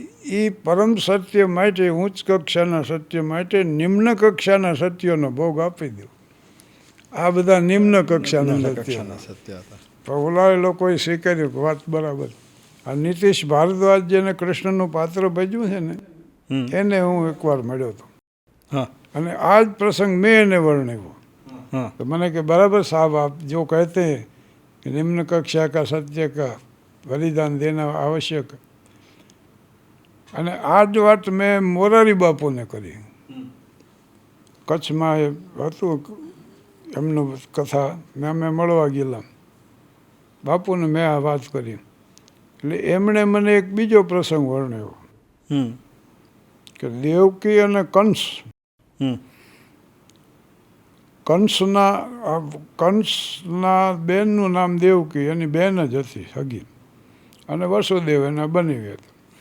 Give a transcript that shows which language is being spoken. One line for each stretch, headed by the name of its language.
Gujarati: એ પરમ સત્ય માટે ઉચ્ચ કક્ષાના સત્ય માટે નિમ્ન કક્ષાના સત્યોનો ભોગ આપી દો. આ બધા નિમ્ન કક્ષાના સત્ય કક્ષાના સત્ય હતા. તો ઓલા લોકોએ સ્વીકાર્યું કે વાત બરાબર. આ નીતિશ ભારદ્વાજ જેને કૃષ્ણનું પાત્ર ભજ્યું છે ને એને હું એકવાર મળ્યો હતો હા અને આ જ પ્રસંગ મેં એને વર્ણવ્યો. હા
Hindi: तो मैंने कि बराबर साहब आप जो कहते हैं कि निम्न कक्षा का सत्य का बलिदान देना आवश्यक
Gujarati: અને આ જ વાત મેં મોરારી બાપુને કરી. કચ્છમાં એ હતું એમનું કથા મેં અમે મળવા ગયેલા બાપુને મેં આ વાત કરી એટલે એમણે મને એક બીજો પ્રસંગ વર્ણવ્યો કે દેવકી અને કંસના બેનનું નામ દેવકી એની બેન જ હતી સગી અને વસુદેવ એના બની હતા.